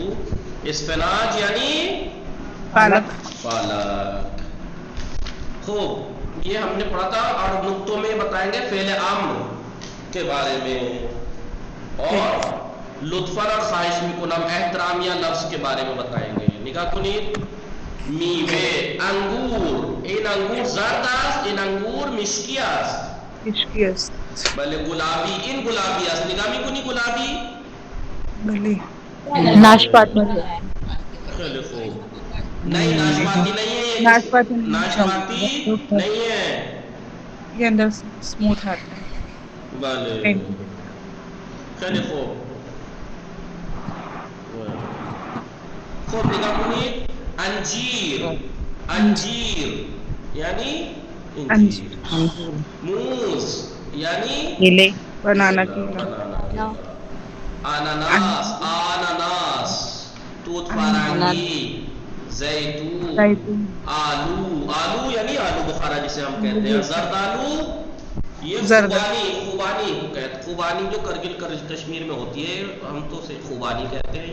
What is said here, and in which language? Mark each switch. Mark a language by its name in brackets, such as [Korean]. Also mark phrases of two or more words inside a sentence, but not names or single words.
[Urdu] اسفناج یعنی پالک. خوب، یہ ہم نے پڑھا تھا. اور نقطوں میں بتائیں گے فعل امر کے بارے میں، اور لطفاً اور [Persian] خواہش میکنم [Urdu] احترامیہ لفظ کے بارے میں بتائیں گے. [Persian] نگاہ کنید. میوه، انگور. این انگور زرد است، این انگور مشکی است. مشکی است. بله. گلابی، این گلابی است. نگاه میکنی گلابی؟ بله. ناشپاتی. خیلی خوب. [Urdu] نہیں، ناشپاتی نہیں ہے. ناشپاتی نہیں ہے. یہ اندر اسموتھ آتا ہے. [Persian] بله. خیلی خوب. خوب نگاه کنید. انجیر یعنی انجیر. موز یعنی [Urdu] کیلے. بنانا کیلا. [Persian] اناناس. توت فرنگی. زیتون. [Urdu] آلو یعنی آلو بخارا جسے ہم کہتے ہیں. زردالو یہ خوبانی جو کرگل کشمیر میں ہوتی ہے، ہم تو اسے خوبانی کہتے ہیں.